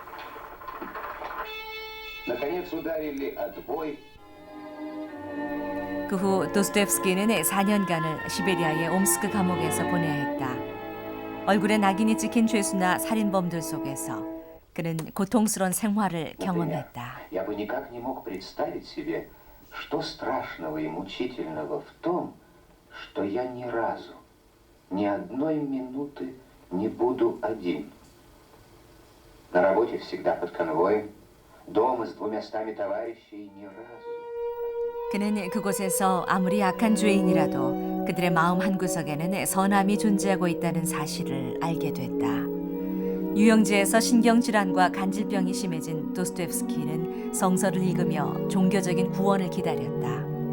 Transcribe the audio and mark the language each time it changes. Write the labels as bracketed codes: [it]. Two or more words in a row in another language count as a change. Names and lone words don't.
[ko] 그 후 도스토옙스키는 4년간을 시베리아의 옴스크 감옥에서 보내야 했다. 얼굴에 낙인이 찍힌 죄수나 살인범들 속에서 그는 고통스러운 생활을 경험했다. [ru] Я бы никак не мог представить себе, что страшного и мучительного в том, что я ни разу, ни одной минуты не буду один. На работе всегда под конвоем, дома с 200 товарищей ни разу. [ko] 그는 그곳에서 아무리 약한 죄인이라도 그들의 마음 한구석에는 선함이 존재하고 있다는 사실을 알게 됐다. 유영지에서 신경질환과 간질병이 심해진 도스토옙스키는 성서를 읽으며 종교적인 구원을 기다렸다.